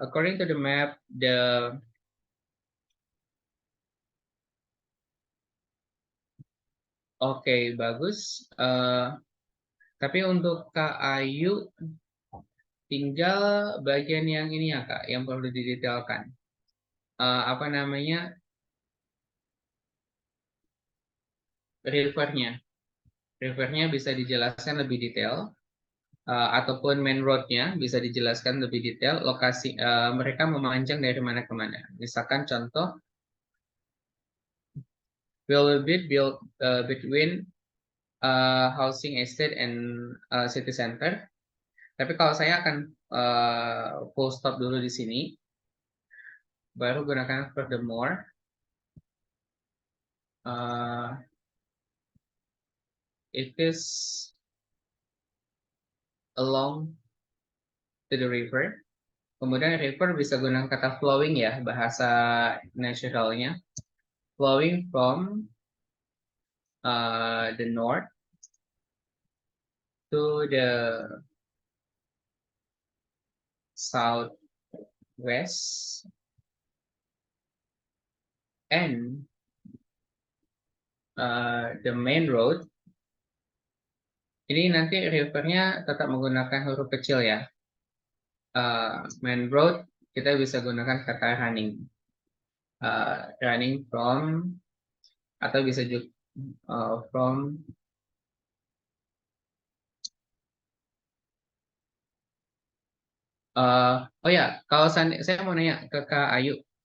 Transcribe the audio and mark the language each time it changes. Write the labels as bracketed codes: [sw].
[en] According to the map, [id] oke, bagus. Tapi untuk Kak Ayu, tinggal bagian yang ini ya Kak, yang perlu didetailkan. Apa namanya, rivernya. Rivernya bisa dijelaskan lebih detail, ataupun main roadnya bisa dijelaskan lebih detail. Lokasi mereka memanjang dari mana ke mana. Misalkan contoh, [en] will be built between housing estate and city center. [id] Tapi kalau saya akan full stop dulu di sini, baru gunakan furthermore. [en] Uh, it is along to the river. [id] Kemudian river bisa gunakan kata flowing ya, bahasa naturalnya. [en] Flowing from the north to the southwest, and the main road. [id] Ini nanti rivernya tetap menggunakan huruf kecil ya. Main road kita bisa gunakan kata running. Running from, atau bisa juga from, oh ya, kalau saya mau nanya ke Kak Ayu.